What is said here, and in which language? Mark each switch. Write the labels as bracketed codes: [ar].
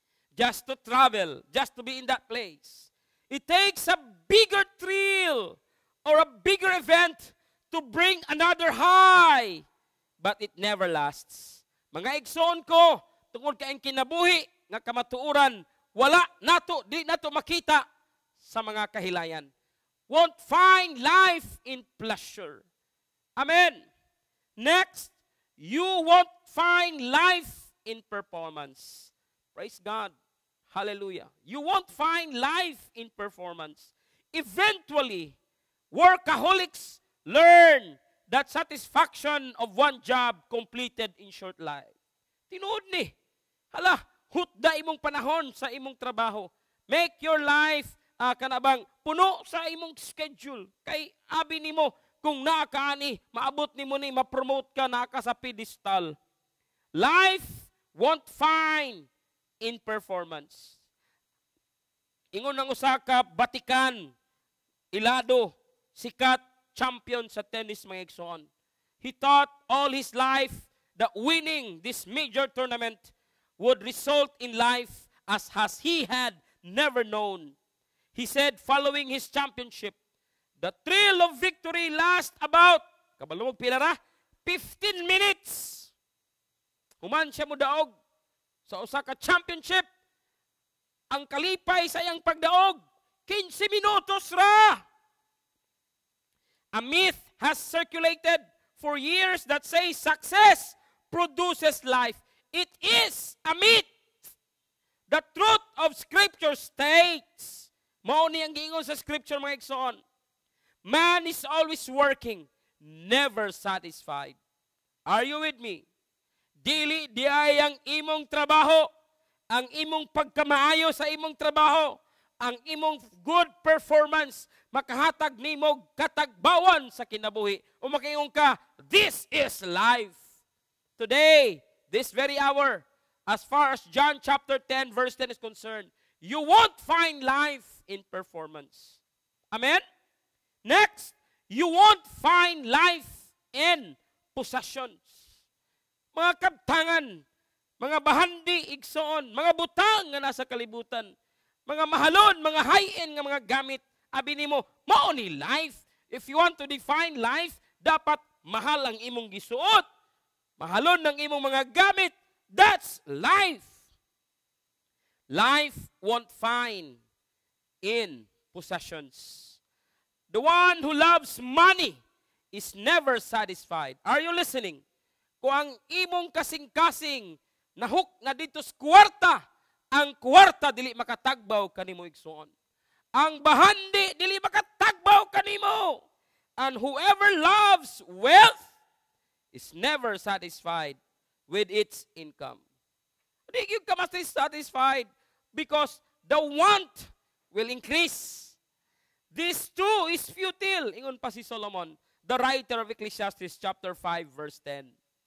[en] Just to travel, just to be in that place. It takes a bigger thrill or a bigger event to bring another high, but it never lasts. [ceb] Mga igsoon ko, tungod kay ang kinabuhi nga kamatuoran, wala nato, di nato makita sa mga kahilayan. [en] Won't find life in pleasure. Amen. Next, you won't find life in performance. Praise God. Hallelujah. You won't find life in performance. Eventually, workaholics learn that satisfaction of one job completed in short life. [ceb] Tinuod ni. Hala, hutda imong panahon sa imong trabaho. [en] Make your life [ceb] kanabang puno sa imong [en] schedule. [ceb] Kay abi nimo kung naa ka ani, maabot nimo ni ma-promote ka naa ka sa pedestal. [en] Life won't find in performance. [ceb] Ingon ng usa ka Batikan, Ilado, sikat champion sa tennis mga igsoon. [en] He thought all his life that winning this major tournament would result in life as he had never known. He said following his championship, the thrill of victory lasts about, [ceb] kabalo mo pila ra? [en] 15 minutes. [ceb] Human siya mo daog sa usa ka championship. Ang kalipay sa iyang pagdaog, 15 minutos ra. [en] A myth has circulated for years that says success produces life. It is a myth. The truth of Scripture states, [ceb] mao ni ang giingon sa Scripture mga igsoon, [en] man is always working, never satisfied. Are you with me? Dili diay ang imong trabaho, ang imong pagkamaayo sa imong trabaho, ang imong good performance, makahatag nimo katagbawan sa kinabuhi. [ceb] O makaingon ka, [en] this is life. Today, this very hour, as far as John chapter 10 verse 10 is concerned, you won't find life in performance. Amen? Next, you won't find life in possessions. [ceb] Mga kabtangan, mga bahandi, igsoon, mga butang nga nasa kalibutan, mga mahalon, mga high-end nga mga gamit, abi nimo, mao ni life. [en] If you want to define life, [ceb] dapat mahal ang imong gisuot. Mahalon ng imong mga gamit. [en] That's life. Life won't find in possessions. The one who loves money is never satisfied. Are you listening? [ceb] Kung ang imong kasing-kasing nahuk na dito sa kwarta, ang kwarta dili makatagbaw kanimo igsoon. Ang bahandi dili makatagbaw kanimo. [en] And whoever loves wealth is never satisfied with its income. [tl] Hindi ka [en] satisfied because the want will increase. This too is futile. [ceb] Ingon pa si Solomon, [en] the writer of Ecclesiastes chapter 5 verse 10.